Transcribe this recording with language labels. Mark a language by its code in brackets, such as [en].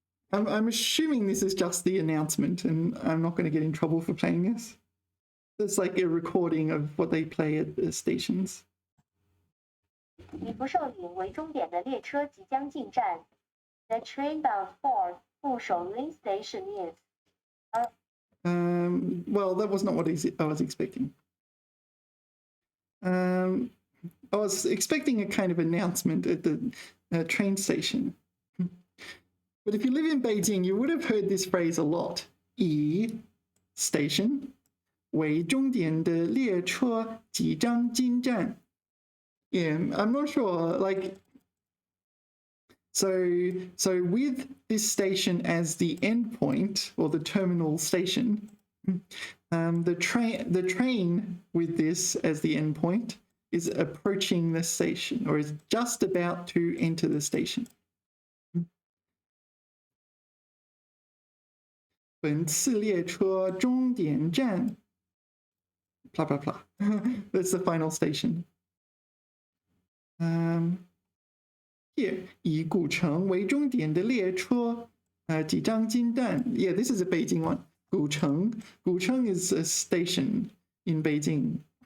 [en] I'm assuming this is just the announcement, and I'm not going to get in trouble for playing this. It's like a recording of what they play at the stations. [zh] 以福寿陵为终点的列车即将进站。 [en] The train bound for 福寿陵 station is. Well, that was not what I was expecting. I was expecting a kind of announcement at the train station. But if you live in Beijing, you would have heard this phrase a lot. 以 [zh] station 为终点的列车即将进站。 [en] Yeah, I'm not sure. Like, so with this station as the endpoint or the terminal station, the train with this as the endpoint is approaching the station or is just about to enter the station. [zh] 本次列车终点站 blah blah blah. [en] That's the final station. Here 以古城为终点的列车即将进站 Yeah, this is a Beijing one. 古城 is a station in Beijing.